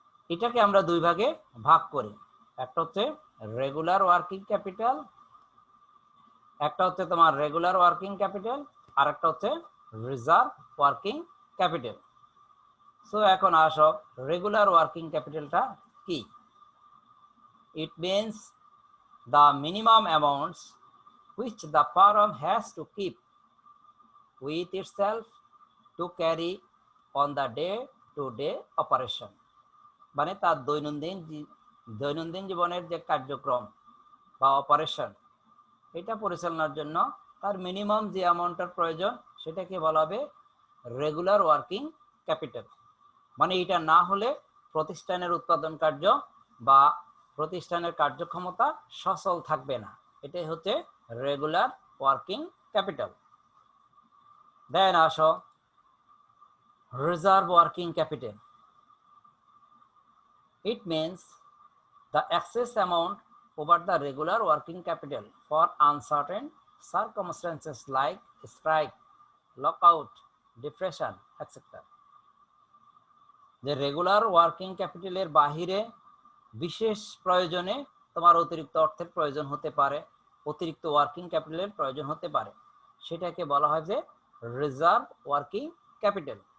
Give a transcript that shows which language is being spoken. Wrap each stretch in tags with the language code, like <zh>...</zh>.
<bn>এটাকে আমরা দুই ভাগে ভাগ করি, একটা হচ্ছে রেগুলার ওয়ার্কিং ক্যাপিটাল, একটা হচ্ছে তোমার রেগুলার ওয়ার্কিং ক্যাপিটাল, আর একটা হচ্ছে রিজার্ভ ওয়ার্কিং ক্যাপিটাল। সো এখন আসো রেগুলার ওয়ার্কিং ক্যাপিটালটা কি?</bn> <en>It means the minimum amounts which the firm has to keep with itself to carry on the day-to-day operation.</en> <bn>মানে তার দৈনন্দিন জীবনের যে কার্যক্রম বা অপারেশন, এটা পরিচালনার জন্য তার মিনিমাম যে অ্যামাউন্টের প্রয়োজন সেটাকে বলা হবে রেগুলার ওয়ার্কিং ক্যাপিটাল। মানে এটা না হলে প্রতিষ্ঠানের উৎপাদন কার্য বা প্রতিষ্ঠানের কার্যক্ষমতা সচল থাকবে না। এটাই হচ্ছে রেগুলার ওয়ার্কিং ক্যাপিটাল। দেন আসো reserve working capital.</bn> <en>It means the excess amount over the regular working capital for uncertain circumstances like strike, lockout, depression, etc.</en> <bn>যে রেগুলার ওয়ার্কিং ক্যাপিটালের বাহিরে বিশেষ প্রয়োজনে তোমার অতিরিক্ত অর্থের প্রয়োজন হতে পারে, অতিরিক্ত ওয়ার্কিং ক্যাপিটালের প্রয়োজন হতে পারে, সেটাকে বলা হয় যে রিজার্ভ ওয়ার্কিং ক্যাপিটাল।</bn>